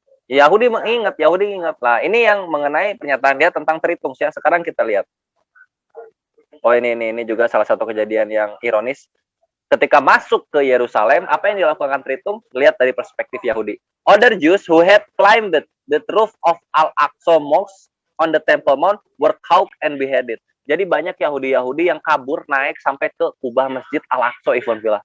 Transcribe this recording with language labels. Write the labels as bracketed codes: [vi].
[id] Yahudi ingat. Nah, ini yang mengenai pernyataan dia tentang Tritungs ya. Sekarang kita lihat. Oh, ini juga salah satu kejadian yang ironis. ketika masuk ke Yerusalem, apa yang dilakukan Tritum? Lihat dari perspektif Yahudi. [en] Other Jews who had climbed the roof of Al-Aqsa Mosque on the Temple Mount were caught and beheaded. [id] Jadi banyak Yahudi-Yahudi yang kabur naik sampai ke kubah Masjid Al-Aqsa, Ikhwan Fillah.